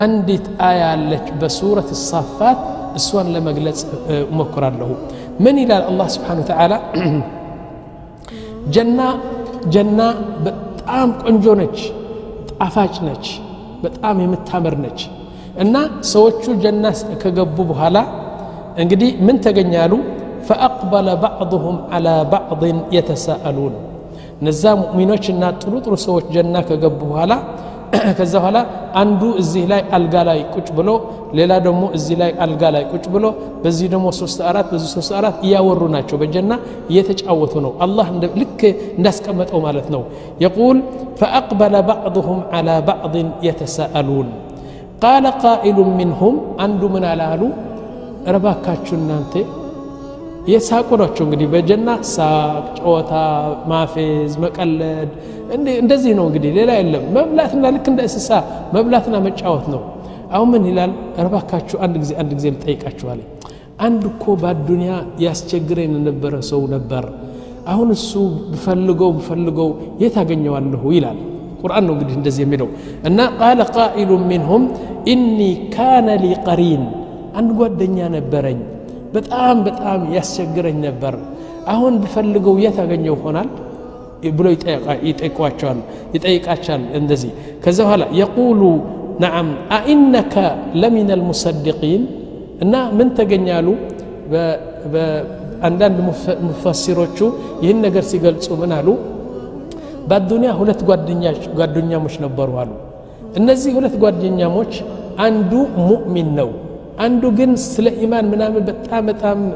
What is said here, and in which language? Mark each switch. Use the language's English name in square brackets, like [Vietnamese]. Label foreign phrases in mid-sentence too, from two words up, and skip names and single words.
[Amharic] አንዲት አያ አለች በሱረት الصافات እሷን ለመግለጽ እሞክራለሁ ምን ይላል አላህ [Arabic] سبحانه وتعالى [Amharic] ጀና በጣም ቆንጆ ነች ጣፋጭ ነች በጣም የምታምር ነች እና ሰዎቹ ጀና ከገቡ በኋላ እንግዲህ ምን ተገኛሉ [Arabic] فأقبل بعضهم على بعض يتساءلون [Amharic] ነዛ ሙእሚኖችና ጥሩ ሰዎች ጀና ከገቡ በኋላ ከዛ በኋላ አንዱ እዚህ ላይ አልጋ ላይ ቁጭ ብሎ ሌላ ደግሞ እዚህ ላይ አልጋ ላይ ቁጭ ብሎ በዚህ ደግሞ 3 በዚህ 3 ያወሩ ናቸው በጀና እየተጫወቱ ነው አላህ ልክ እንዳስቀመጠው ማለት ነው [Arabic] يقول فأقبل بعضهم على بعض يتساءلون قال قائل منهم [Amharic] አንዱ ምን አላሉ ረባካችሁ እናንተ የሳቁናቸው እንግዲህ በጀና ሳቅ ጨዋታ ማፌዝ መቀለድ እንደዚህ ነው እንግዲህ ሌላ የለም መብላትና ልክ እንደ እንስሳ መብላትና መጫወት ነው አሁን ምን ይላል ረባካችሁ አንድ ጊዜ ልጠይቃችሁ አለ አንድ እኮ በአዱንያ ያስቸግረን የነበረ ሰው ነበር አሁን እሱ በፈልገው የታገኘዋለሁ ይላል ቁርአን ነው እንግዲህ እንደዚህ የሚለው እና [Arabic] قال قائل منهم اني كان لي قرين [Amharic] አንድ ጓደኛ ነበረኝ በጣም ያስቸግረኝ ነበር አሁን በፈልገው የታገኘው ሆናል ብሎ ይጠይቃቸዋል እንደዚህ ከዛ በኋላ [Arabic] يقول نعم أئنك لمن المصدقين [Amharic] እና ምን ተገኛሉ በአንዳንድ ሙፈሲሮቹ ይህን ነገር ሲገልጹ ምን አሉ በአዱንያ ሁለት ጓደኛሞች ነበሩ አሉ እነዚህ ሁለት ጓደኛሞች አንዱ ሙእሚን ነው አንዱ ግን ስለ ኢማን ምናምን በጣም